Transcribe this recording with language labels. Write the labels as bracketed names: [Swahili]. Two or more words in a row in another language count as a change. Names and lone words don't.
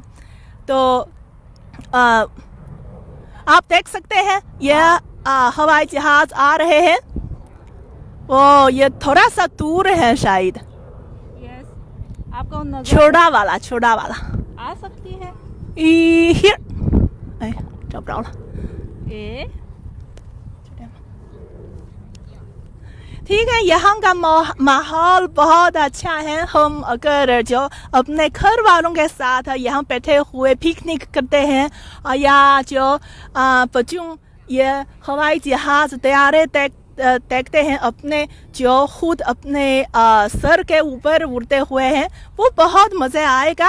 [Hindi] तो आप देख सकते हैं यह हवाई जहाज आ रहे हैं, वो ये थोड़ा सा दूर है शायद। आपको छोटा वाला आ सकती है। [Chinese] Here 哎，找不着了。 [Hindi] ठीक है, यहाँ का माहौल बहुत अच्छा है। हम अगर जो अपने घर वालों के साथ यहाँ बैठे हुए पिकनिक करते हैं या जो बच्चों ये हवाई जहाज तैयारे देखते हैं अपने जो खुद अपने सर के ऊपर उड़ते हुए हैं, वो बहुत मज़े आएगा।